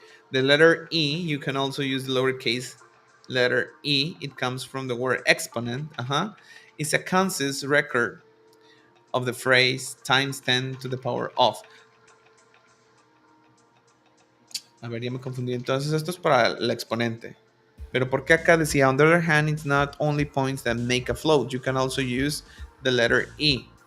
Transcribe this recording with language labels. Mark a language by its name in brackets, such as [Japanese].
[English] The letter E, you can also use the lowercase letter E. It comes from the word exponent. It's a concise record of the phrase times 10 to the power of. [Spanish] A ver, ya me confundí. Entonces esto es para el exponente. Pero ¿por qué acá decía, [English] on the other hand, it's not only points that make a float. You can also use the letter E.